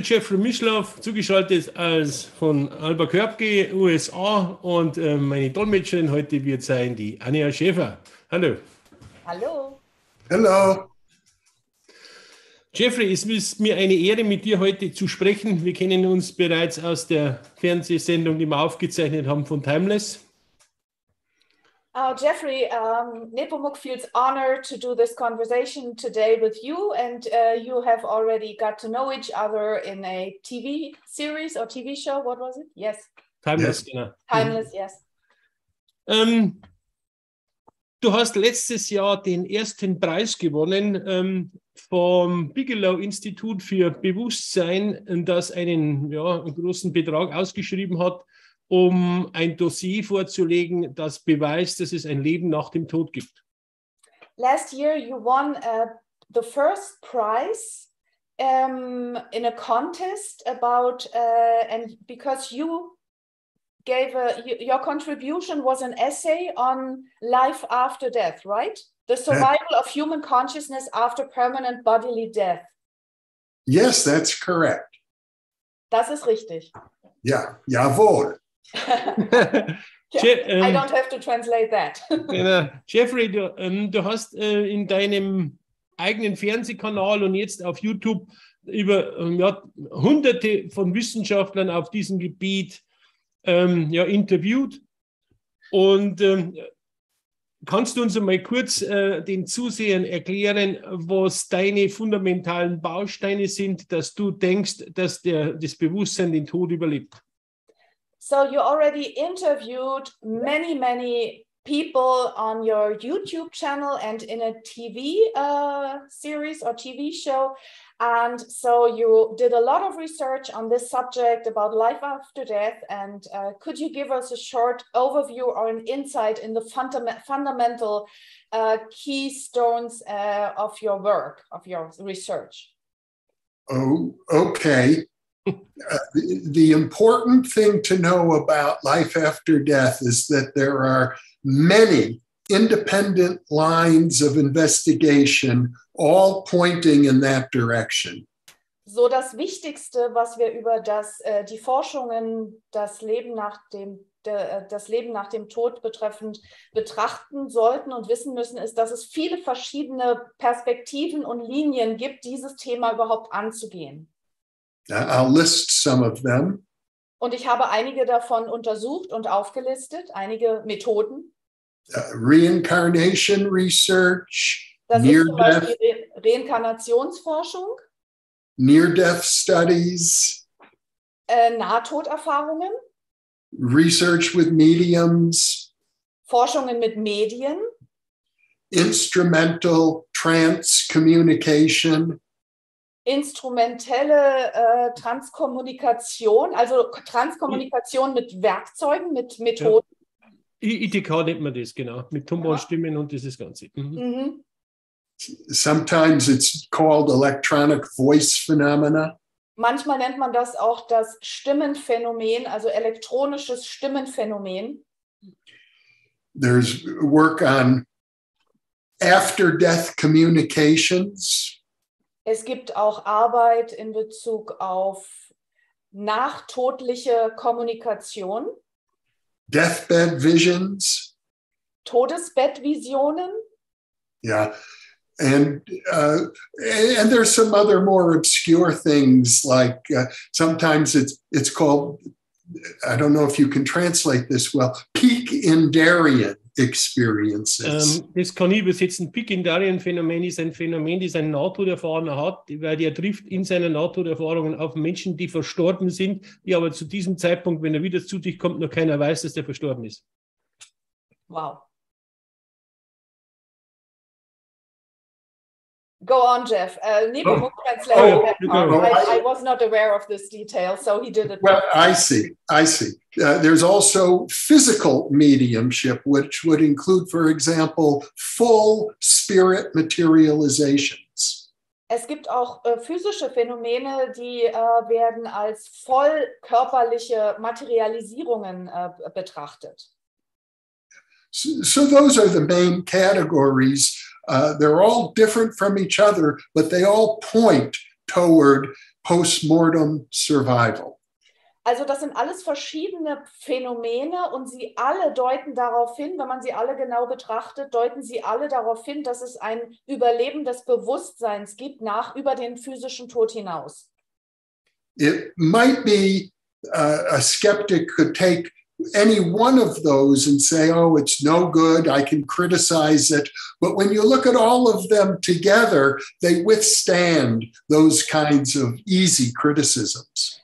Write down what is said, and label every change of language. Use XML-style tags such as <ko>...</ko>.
<de>Jeffrey Mishlove, zugeschaltet als von Albuquerque, USA, und meine Dolmetscherin heute wird sein die Anja Schäfer. Hallo. Hallo. Hallo. Jeffrey, es ist mir eine Ehre, mit dir heute zu sprechen. Wir kennen uns bereits aus der Fernsehsendung, die wir aufgezeichnet haben von Timeless.</de> <en>Jeffrey, Nepomuk feels honored to do this conversation today with you, and you have already got to know each other in a TV series or TV show. What was it? Yes. Timeless,</en> <de>genau.</de> <en>Timeless, yes.</en> <de>Du hast letztes Jahr den ersten Preis gewonnen vom Bigelow-Institut für Bewusstsein, das einen großen Betrag ausgeschrieben hat, um ein Dossier vorzulegen, das beweist, dass es ein Leben nach dem Tod gibt.</de> <en>Last year you won the first prize in a contest about, and because you gave your contribution was an essay on life after death, right? The survival of human consciousness after permanent bodily death. Yes, that's correct.</en> <de>Das ist richtig. Ja, jawohl.</de> <en>I don't have to translate that.</en> <de>Genau. Jeffrey, du hast in deinem eigenen Fernsehkanal und jetzt auf YouTube über Hunderte von Wissenschaftlern auf diesem Gebiet interviewt. Und kannst du uns einmal kurz den Zusehern erklären, was deine fundamentalen Bausteine sind, dass du denkst, dass das Bewusstsein den Tod überlebt?</de> <en>So you already interviewed many people on your YouTube channel and in a TV series or TV show. And so you did a lot of research on this subject about life after death. And could you give us a short overview or an insight in the fundamental keystones of your work, of your research? Oh, okay. The important thing to know about life after death is that there are many independent lines of investigation, all pointing in that direction.</en> <de>So das Wichtigste, was wir über die Forschungen, das Leben nach dem Tod betreffend betrachten sollten und wissen müssen, ist, dass es viele verschiedene Perspektiven und Linien gibt, dieses Thema überhaupt anzugehen.</de> <en>I'll list some of them.</en> <de>Und ich habe einige davon untersucht und aufgelistet, einige Methoden.</de> <en>Reincarnation research,</en> <de>Das ist zum Beispiel Reinkarnationsforschung,</de> <en>near-death studies,</en> <de>Nahtoderfahrungen,</de> <en>research with mediums,</en> <de>Forschungen mit Medien,</de> <en>instrumental trance communication,</en> <de>instrumentelle Transkommunikation, also Transkommunikation mit Werkzeugen, mit Methoden. ITK nennt man das, genau, mit Tonbandstimmen und dieses Ganze. Mhm.</de> <en>Sometimes it's called electronic voice phenomena.</en> <de>Manchmal nennt man das auch das Stimmenphänomen, also elektronisches Stimmenphänomen.</de> <en>There's work on after-death communications.</en> <de>Es gibt auch Arbeit in Bezug auf nachtodliche Kommunikation.</de> <en>Deathbed visions.</en> <de>Todesbettvisionen.</de> <en>Yeah. And there's some other more obscure things like sometimes it's called, I don't know if you can translate this well, Peak-Indarian experiences.</en> <de>Das kann ich übersetzen. Peak-Indarian-Phänomen ist ein Phänomen, das ein Nahtoderfahrener hat, weil der trifft in seinen Nahtoderfahrungen auf Menschen, die verstorben sind, die aber zu diesem Zeitpunkt, wenn er wieder zu dich kommt, noch keiner weiß, dass der verstorben ist.</de> <en>Wow. Go on, Jeff. Nepomuk Oh, translated yeah, that part. go. I was not aware of this detail, so he did it. Well, I see. There's also physical mediumship, which would include, for example, full spirit materializations.</en> <de>Es gibt auch physische Phänomene, die werden als voll körperliche Materialisierungen betrachtet.</de> <en>So those are the main categories. They're all different from each other, but they all point toward postmortem survival.</en> <de>Also das sind alles verschiedene Phänomene und sie alle deuten darauf hin, wenn man sie alle genau betrachtet, deuten sie alle darauf hin, dass es ein Überleben des Bewusstseins gibt über den physischen Tod hinaus.</de> <en>It might be a skeptic could take any one of those and say, oh, it's no good, I can criticize it. But when you look at all of them together, they withstand those kinds of easy criticisms.</en>